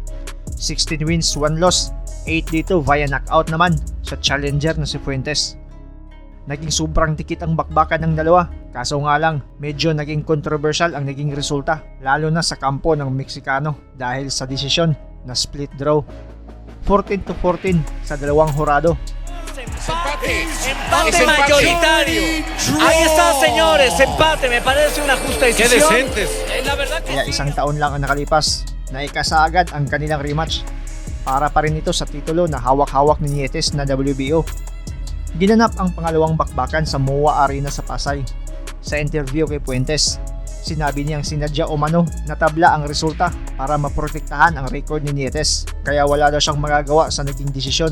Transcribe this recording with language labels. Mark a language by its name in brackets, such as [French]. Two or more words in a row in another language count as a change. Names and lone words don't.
[English] 16 wins, 1 loss, [Filipino] 8 dito [English] via knockout [Filipino] naman sa challenger na si Fuentes. Naging sobrang dikit ang bakbakan ng dalawa, kaso nga lang medyo naging controversial ang naging resulta, lalo na sa kampo ng Meksikano dahil sa desisyon na [English] split draw. [Filipino] 14-14 sa dalawang hurado. [Spanish] Empate mayoritario. Ahí está, señores. Empate. Me parece una justa decisión. Qué decentes. La verdad que [Filipino] Kaya isang taon lang ang nakalipas na ikasagad ang kanilang rematch para pa rin ito sa titulo na hawak-hawak ni Nietes na WBO. Ginanap ang pangalawang bakbakan sa MOA Arena sa Pasay. Sa interview kay Fuentes, sinabi niyang sinadya o mano na tabla ang resulta para maprotektahan ang record ni Nietes, kaya wala daw siyang magagawa sa naging desisyon.